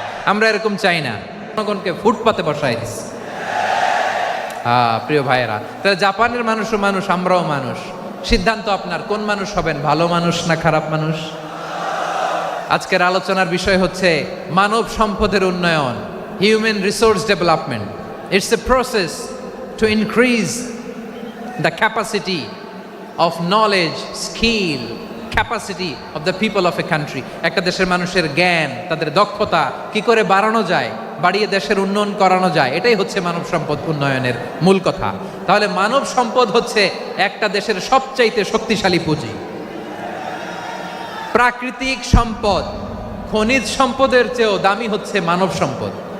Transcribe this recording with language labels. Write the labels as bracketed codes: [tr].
[bn] আমরা এরকম চাই না, জনগণকে ফুটপাতে বসাই দিচ্ছে। প্রিয় ভাইয়েরা, তাহলে জাপানের মানুষও মানুষ, আমরাও মানুষ। সিদ্ধান্ত আপনার, কোন মানুষ হবেন, ভালো মানুষ না খারাপ মানুষ? আজকের আলোচনার বিষয় হচ্ছে মানব সম্পদের উন্নয়ন, [en] Human resource development. It's a process to increase the capacity of knowledge, skill, capacity of the people of a country. [bn] একটা দেশের মানুষের জ্ঞান, তাদের দক্ষতা কি করে বাড়ানো যায়, বাড়িয়ে দেশের উন্নয়ন করানো যায়, এটাই হচ্ছে মানব সম্পদ উন্নয়নের মূল কথা। তাহলে মানব সম্পদ হচ্ছে একটা দেশের সবচাইতে শক্তিশালী পুঁজি। প্রাকৃতিক সম্পদ, খনিজ সম্পদের চেয়েও দামি হচ্ছে মানব সম্পদ।